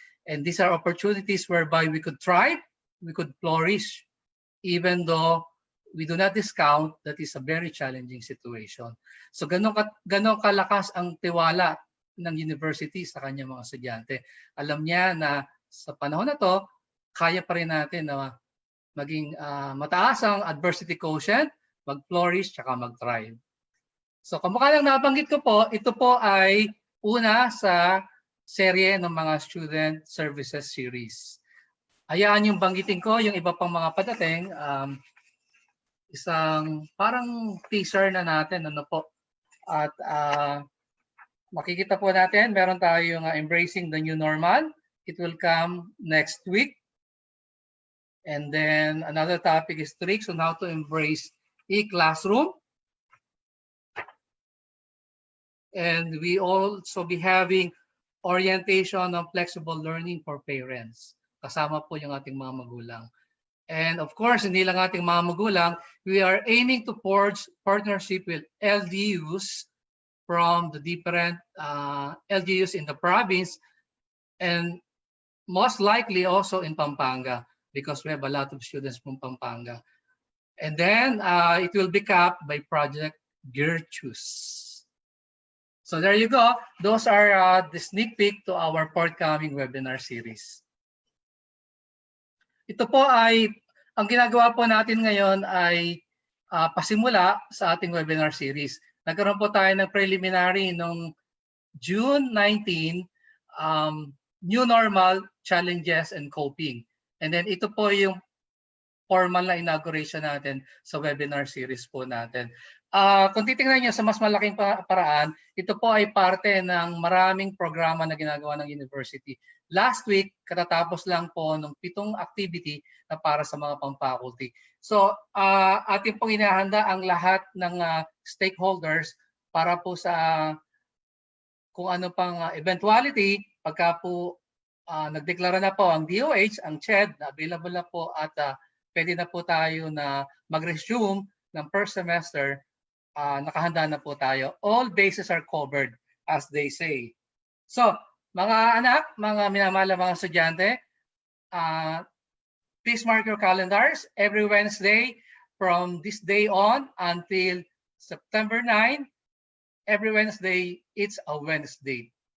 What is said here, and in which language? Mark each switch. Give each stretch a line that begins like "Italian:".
English: And these are opportunities whereby we could thrive, we could flourish, even though we do not discount that is a very challenging situation.
Filipino: So ganun kalakas ang tiwala ng university sa kanyang mga estudyante. Alam niya na sa panahon na to, kaya pa rin natin na maging mataas ang adversity quotient, mag-flourish, tsaka mag-thrive. So kamukha lang nabanggit ko po, ito po ay una sa serye ng mga Student Services Series. Hayaan yung banggitin ko yung iba pang mga padating, isang parang teaser na natin, po. At makikita po natin, meron tayong Embracing the New Normal.
English: It will come next week. And then another topic is tricks on how to embrace e-classroom. And we also be having orientation on flexible learning for parents.
Filipino: Kasama po yung ating mga magulang.
English: And of course,
Filipino: hindi lang ating mga magulang,
English: we are aiming to forge partnership with LGUs from the different LGUs in the province and most likely also in Pampanga because we have a lot of students from Pampanga. And then it will be capped by Project Virtues. So there you go. Those are the sneak peek to our forthcoming webinar series.
Filipino: Ito po ay, ang ginagawa po natin ngayon ay pasimula sa ating webinar series. Nagkaroon po tayo ng preliminary noong June 19, New Normal, Challenges and Coping. And then ito po yung formal na inauguration natin sa webinar series po natin. Kung titingnan niyo sa mas malaking paraan, ito po ay parte ng maraming programa na ginagawa ng university. Last week, katatapos lang po ng 7 activity na para sa mga pang-faculty. So, ating pong inahanda ang lahat ng stakeholders para po sa kung ano pang eventuality, pagka po nagdeklara na po ang DOH, ang CHED, na available na po at pwede na po tayo na mag-resume ng first semester, nakahanda na po tayo.
English: All bases are covered, as they say. So,
Filipino: mga anak, mga minamahal mga estudyante,
English: please mark your calendars every Wednesday from this day on until September 9. Every Wednesday, it's a Wednesday.